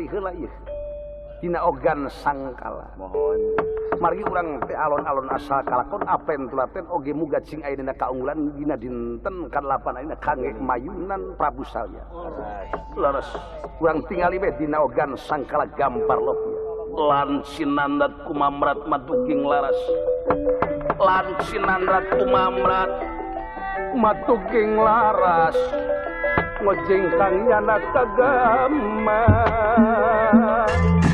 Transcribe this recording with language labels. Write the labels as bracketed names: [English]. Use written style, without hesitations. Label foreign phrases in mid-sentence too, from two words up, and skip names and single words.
[Sundanese] heula ieu dina ogan sangkala mohon margi urang teh [Javanese] alon-alon asal kalakon [Sundanese] apen tulaten oge muga cing ayeuna kaunggulan dina dinten ka-8 ayeuna kangge mayunan Prabu Salya leres urang tingali we dina ogan sangkala gampar lopia lan sinandad kumamrat matuging laras lan sinandrat kumamrat matuging laras ngojeng kang yana kagama